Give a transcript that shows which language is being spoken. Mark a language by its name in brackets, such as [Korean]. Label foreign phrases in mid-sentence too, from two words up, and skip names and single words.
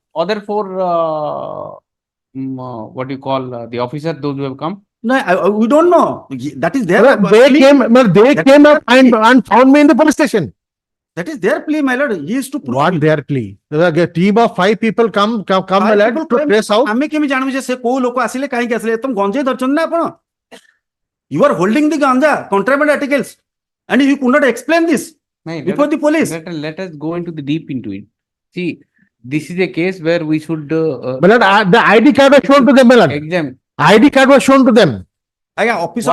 [English] other 4, what do you call, the officers, those who have come? No, we don't know. That is their Well, they plea. came up and found me in the police station. That is their plea, my lord. He is to prove. What their plea? A team of 5 people come my lord, to trace out. [Odia] ଆମେ କେମିତି ଜାଣିବୁ ଯେ ସେ କୋଉ ଲୋକ ଆସିଲେ କାହିଁକି ଆସିଲେ ତମ ଗଞ୍ଜେଇ ଧରିଛନ୍ତି ନା ଆପଣ? [English] You are holding the ganja, contraband articles, and you could not explain this before the police. Let us go into the deep into it. See, this is a case where we should My lord, the ID card was shown to them, my lord. examine. ID card was shown to them. Officer,